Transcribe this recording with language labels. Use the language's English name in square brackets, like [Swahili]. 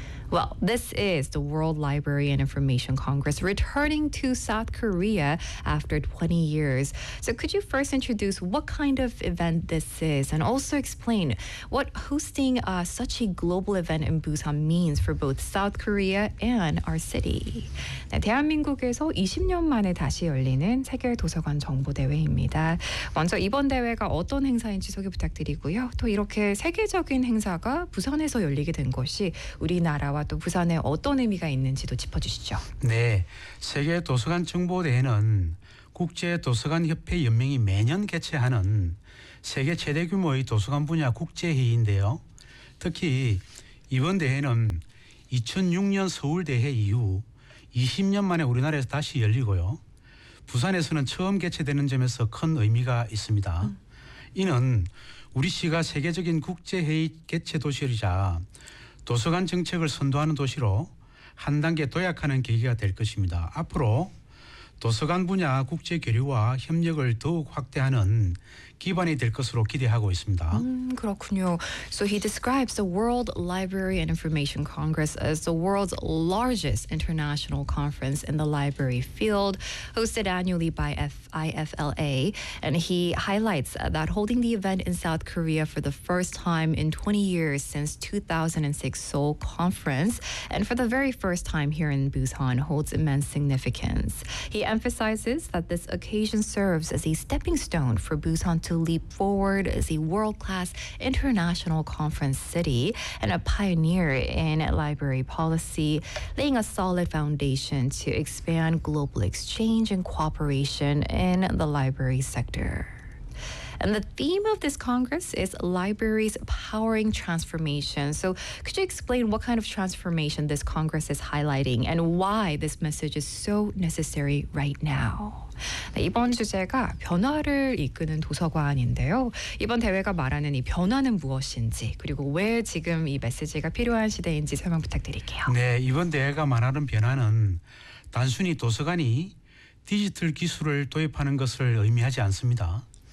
[English] Well, this is the World Library and Information Congress returning to South Korea after 20 years. So could you first introduce what kind of event this is and also explain what hosting such a global event in Busan means for both South Korea and our city? [Korean] 네, 대한민국에서 20년 만에 다시 열리는 세계도서관 정보대회입니다. 먼저 이번 대회가 어떤 행사인지 소개 부탁드리고요. 또 이렇게 세계적인 행사가 부산에서 열리게 된 것이 우리나라와 또 부산에 어떤 의미가 있는지도 짚어주시죠. 네. 세계도서관정보대회는 국제도서관협회연맹이 매년 개최하는 세계 최대 규모의 도서관 분야 국제회의인데요. 특히 이번 대회는 2006년 서울대회 이후 20년 만에 우리나라에서 다시 열리고요. 부산에서는 처음 개최되는 점에서 큰 의미가 있습니다. 이는 우리 시가 세계적인 국제회의 개최 도시이자 도서관 정책을 선도하는 도시로 한 단계 도약하는 계기가 될 것입니다. 앞으로 도서관 분야 국제 교류와 협력을 더욱 확대하는 기반이 될 것으로 기대하고 있습니다. 그렇군요. [English] So he describes the World Library and Information Congress as the world's largest international conference in the library field, hosted annually by IFLA. And he highlights that holding the event in South Korea for the first time in 20 years since 2006 Seoul Conference, and for the very first time here in Busan, holds immense significance. He emphasizes that this occasion serves as a stepping stone for Busan to leap forward as a world-class international conference city and a pioneer in library policy, laying a solid foundation to expand global exchange and cooperation in the library sector. And the theme of this Congress is libraries powering transformation. So could you explain what kind of transformation this Congress is highlighting and why this message is so necessary right now? [Korean] 네, 이번 주제가 변화를 이끄는 도서관인데요. 이번 대회가 말하는 이 변화는 무엇인지 그리고 왜 지금 이 메시지가 필요한 시대인지 설명 부탁드릴게요. 네, 이번 대회가 말하는 변화는 단순히 도서관이 디지털 기술을 도입하는 것을 의미하지 않습니다.